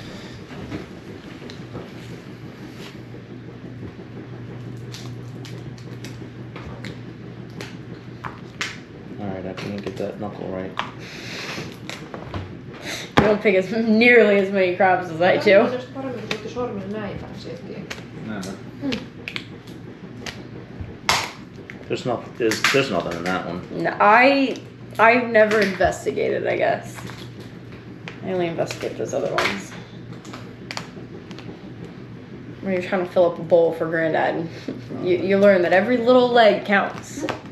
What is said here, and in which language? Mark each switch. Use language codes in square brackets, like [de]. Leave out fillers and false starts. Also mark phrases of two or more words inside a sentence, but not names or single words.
[en] Alright, I can't get that knuckle right. You don't pick as nearly as many crabs as I do. [fi] Jos paremmin tuotte sormen näin päin sieltä. Näin. [en] There's nothing in that one. No, I've never investigated, I guess. I only investigate those other ones. When you're trying to fill up a bowl for Granddad, you learn that every little leg counts.